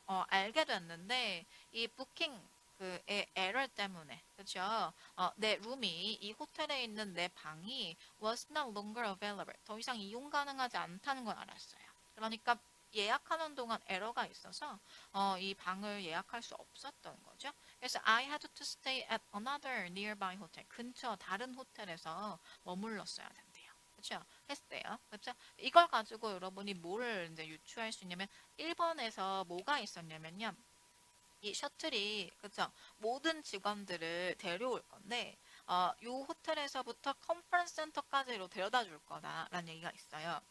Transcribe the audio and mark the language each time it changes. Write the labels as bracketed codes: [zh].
[ko] 알게 됐는데, 이 부킹 그의 에러 때문에, 그쵸? 내 룸이, 이 호텔에 있는 내 방이 [en] was no longer available. [ko] 더 이상 이용 가능하지 않다는 걸 알았어요. 그러니까 예약하는 동안 에러가 있어서 이 방을 예약할 수 없었던 거죠. 그래서 [en] I had to stay at another nearby hotel. [ko] 근처 다른 호텔에서 머물렀어야 된대요. 그렇죠? 했대요. 그렇죠? 이걸 가지고 여러분이 뭐를 이제 유추할 수 있냐면 1번에서 뭐가 있었냐면요. 이 셔틀이 그쵸 모든 직원들을 데려올 건데 요 호텔에서부터 컨퍼런스 센터까지로 데려다 줄 거다라는 얘기가 있어요.